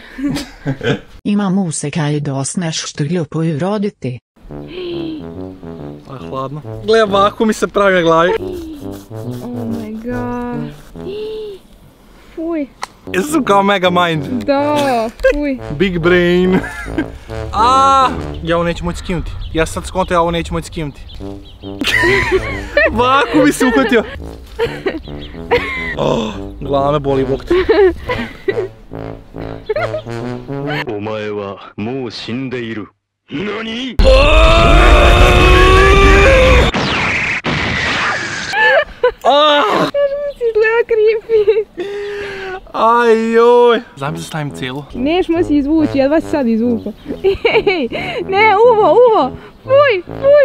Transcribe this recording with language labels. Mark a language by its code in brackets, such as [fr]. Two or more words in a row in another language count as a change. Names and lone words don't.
[hr] Ima musikaj da nešto glupo uroditi. To je hladno. Gle, ovako mi se pravi na glavi. [en] Oh my god. Fuj. [hr] Jesam kao Mega Mind. Da, fuj. [en] Big brain. [hr] Ja ovo neću moći skinuti. Ja sad skonto, ja ovo neću moći skinuti. Ovako mi se uhvatio. Glava me boli, bok te. [ja] お前はもう死んでいる。何？ [hr] Izgleda creepy. Ajoj. Znam da stavim cijelu. Neš moći izvući, jedva si sad izvukao. Ne, uvo. Fuj.